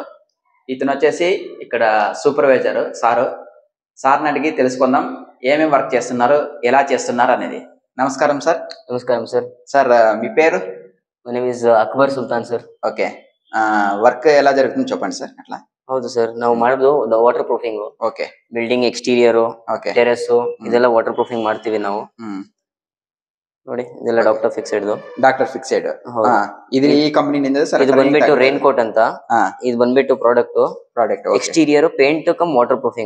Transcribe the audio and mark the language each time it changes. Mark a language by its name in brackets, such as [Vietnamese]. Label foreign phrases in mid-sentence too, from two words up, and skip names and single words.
[Telugu] ఇతను వచ్చేసి ఇక్కడ సూపర్వైజర్ సార్ని అడిగి తెలుసుకుందాం ఏమేమి వర్క్ చేస్తున్నారు, ఎలా చేస్తున్నారు అనేది. నమస్కారం సార్. నమస్కారం సార్. సార్, మీ పేరు? [English] My name is Akbar Sultan sir. [Telugu] ఓకే, వర్క్ ఎలా జరుగుతుందో చెప్పండి సార్. అట్లా [Kannada] ಹೌದು ಸರ್, ನಾವು ಮಾಡೋದು [English] water proofing. [Kannada] ಓಕೆ, [English] building exterior, [Kannada] ಓಕೆ, ಟೆರೆಸ್ ಇದೆಲ್ಲ [English] water proofing [Kannada] ಮಾಡ್ತೀವಿ ನಾವು. ನೋಡಿ, ಇದೆಲ್ಲ ಡಾಕ್ಟರ್ ಫಿಕ್ಸೆಡ್. ಡಾಕ್ಟರ್ ಫಿಕ್ಸೆಡ್ ಇದು ಈ ಕಂಪನಿನಿಂದ ಸರ್. ಇದು ಬಂದ್ಬಿಟ್ಟು ರೈನ್ ಕೋಟ್ ಅಂತ. ಇದು ಬಂದ್ಬಿಟ್ಟು [English] product exterior paint cum water proofing.